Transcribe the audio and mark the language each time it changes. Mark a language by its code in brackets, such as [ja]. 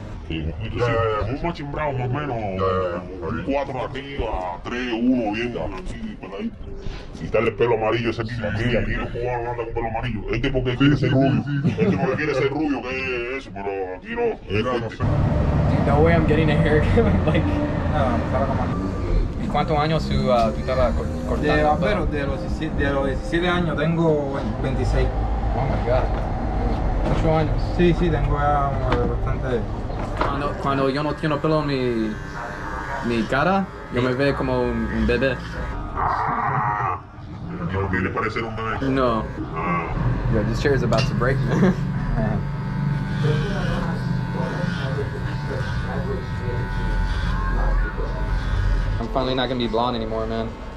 [es] Un machimbrado más o menos. 4 arriba, 3, 1, bien así, por ahí. Y darle el pelo amarillo, ese tipo aquí los cubanos andan con pelo amarillo. Este porque quiere ser rubio. Este porque quiere ser rubio, que es eso, pero aquí no. Es fuerte. [en] Dude, no way I'm getting a haircut. Like, [es] Para como. ¿y cuántos años tú estabas cortando? Pero de los 17 años tengo 26. [en] Oh my god. [es] 8 años. Sí, tengo ya bastante. Cuando yo no tengo pelo en mi cara, yo me veo como un bebé. No quiere parecer un bebé. No. [en] Yo, this chair is about to break, man. I'm finally not gonna be blonde anymore, man.